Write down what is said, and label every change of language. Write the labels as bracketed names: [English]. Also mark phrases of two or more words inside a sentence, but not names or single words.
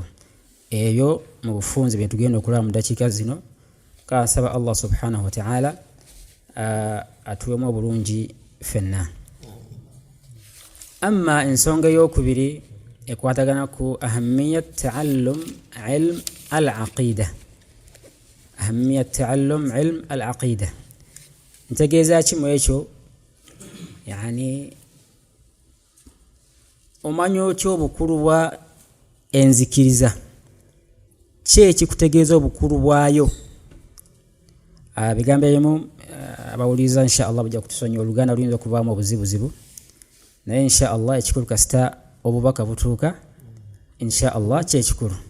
[Ganda] Ebyo mu bufunze bye tugenda okulaba mu ddakiika zino. Kansaba [Arabic] الله سبحانه وتعالى [Ganda] atuwemu obulungi ffenna. Amma ensonga eyokubiri ekwatagana ku [Arabic] أهمية تعلم علم العقيدة. أهمية تعلم علم العقيدة [Ganda] ntegeeza ki mu ekyo? Yani omanyi otya obukulu bwa enzikiriza? Ki ekikutegeeza obukulu bwayo? Bigambo ebimu abawuliriza [Arabic] إن شاء الله [Ganda] bajja kutusonyiwa, Oluganda luyinza okuvaamu obuzibuzibu, naye [Arabic] إن شاء الله [Ganda] ekikulu kasita obubaka butuuka [Arabic] إن شاء الله [Ganda] kyekikulu.